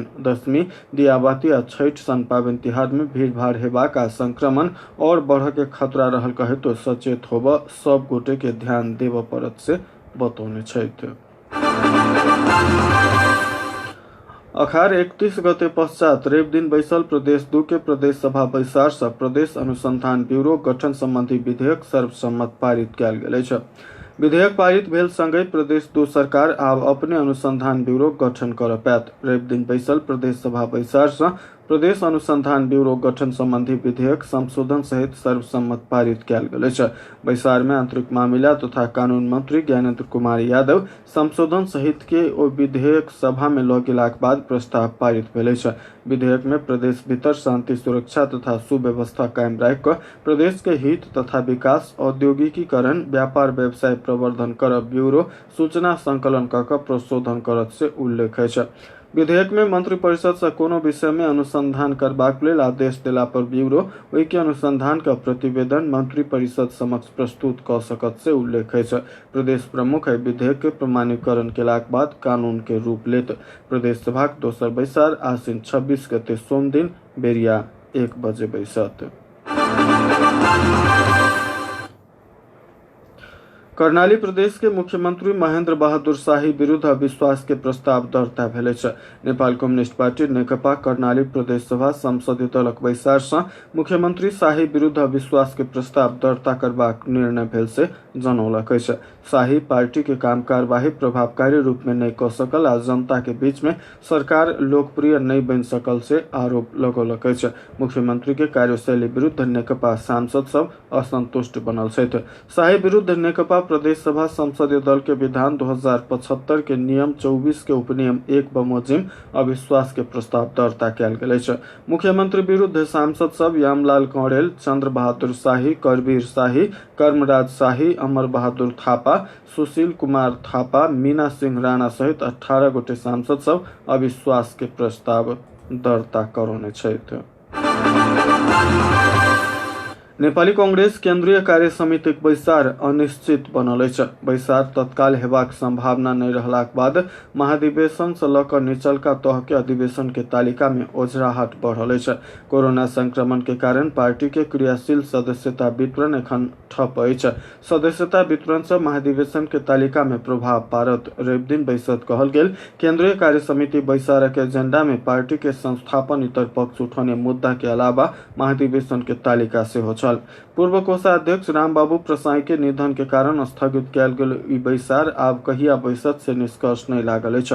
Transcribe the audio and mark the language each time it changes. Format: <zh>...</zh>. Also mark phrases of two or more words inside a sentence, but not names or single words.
<mai>दशमी, दियाबाती आ छठि सन पाबनि तिहार में भीड़ भाड़ हेबाक आ संक्रमण और बढ़ऽ के खतरा रहल कहितो सचेत होबऽ सब गोटे के ध्यान देबऽ पड़त से बतौने छथि। अखार 31 गते पश्चात रवि दिन बैसल प्रदेश 2 के प्रदेश सभा बैसार से प्रदेश अनुसंधान ब्यूरो गठन संबंधी विधेयक सर्वसम्मत पारित कयल गेल अछि। विधेयक पारित भेल संगे प्रदेश 2 सरकार आब अपने अनुसंधान ब्यूरो गठन करऽ पायत। रवि दिन बैसल प्रदेश सभा बैसार से प्रदेश अनुसंधान ब्यूरो गठन संबंधी विधेयक संशोधन सहित सर्वसम्मत पारित कयल गेल अछि। बैसार में आंतरिक मामिला तथा कानून मंत्री ज्ञानेंद्र कुमार यादव संशोधन सहित के ओ विधेयक सभा में लऽ गेलाक बाद प्रस्ताव पारित भेल अछि। विधेयक में प्रदेश भीतर शांति सुरक्षा तथा सुव्यवस्था कायम राखि कऽ प्रदेश के हित तथा विकास, औद्योगिकीकरण, व्यापार व्यवसाय प्रवर्धन करब ब्यूरो सूचना संकलन कऽ कऽ प्रशोधन करत से उल्लेख अछि। विधेयक में मंत्रिपरिषद से कोनो विषय में अनुसंधान करबाक लेल आदेश देला पर ब्यूरो ओहि के अनुसंधान का प्रतिवेदन मंत्रिपरिषद समक्ष प्रस्तुत कऽ सकत से उल्लेख अछि। प्रदेश प्रमुख विधेयक के प्रमाणीकरण केलाक बाद कानून के रूप लेत। प्रदेश सभाक दोसर बैसार आश्विन 26 गते सोम दिन बेरिया 1 बजे बैसत। कर्णाली प्रदेश के मुख्यमंत्री महेंद्र बहादुर शाही विरुद्ध अविश्वास के प्रस्ताव दर्ता भेल अछि। नेपाल कम्युनिस्ट पार्टी नेकपा कर्णाली प्रदेश सभा संसदीय दलक बैसार से मुख्यमंत्री शाही विरुद्ध अविश्वास के प्रस्ताव दर्ता करबाक निर्णय भेल से जनौलक अछि। शाही पार्टी के काम कार्यवाही प्रभावकारी रूप में नहीं कऽ सकल आ जनता के बीच में सरकार लोकप्रिय नहीं बन सकल से आरोप लगौलक अछि। मुख्यमंत्री के कार्यशैली विरुद्ध नेकपा सांसद सब असंतुष्ट बनल छथि। शाही विरुद्ध नेकपा प्रदेश सभा संसदीय दल के विधान 2075 के नियम 24 के उपनियम 1 बमोजिम अविश्वास के प्रस्ताव दर्ता कयल गेल अछि। मुख्यमंत्री विरुद्ध सांसद सब यामलाल कौड़ेल, चंद्र बहादुर शाही, करबीर शाही, कर्मराज शाही, अमर बहादुर थापा, सुशील कुमार थापा, मीना सिंह राणा सहित 18 गोटे सांसद सब अविश्वास के प्रस्ताव दर्ता करौने छथि। नेपाली कांग्रेस केंद्रीय कार्य समितिक बैसार अनिश्चित बनल अछि। बैसार तत्काल हेबाक संभावना नहि रहलाक बाद महाधिवेशन से लऽ कऽ निचलका तह के अधिवेशन के तालिका में ओझराहट बढ़ल अछि। कोरोना संक्रमण के कारण पार्टी के क्रियाशील सदस्यता वितरण एखन ठप अछि। सदस्यता वितरण से महाधिवेशन के तालिका में प्रभाव पारत। रवि दिन बैसत कहल गेल। केंद्रीय कार्य समिति बैसारक एजेंडा में पार्टी के संस्थापन इतर पक्ष उठौने मुद्दा के अलावा महाधिवेशन के तालिका सेहो छल। पूर्व कोषाध्यक्ष रामबाबू प्रसाई के निधन के कारण स्थगित कयल गेल ई बैसार आब कहिया बैसत से निष्कर्ष नहीं लागल अछि।</mai>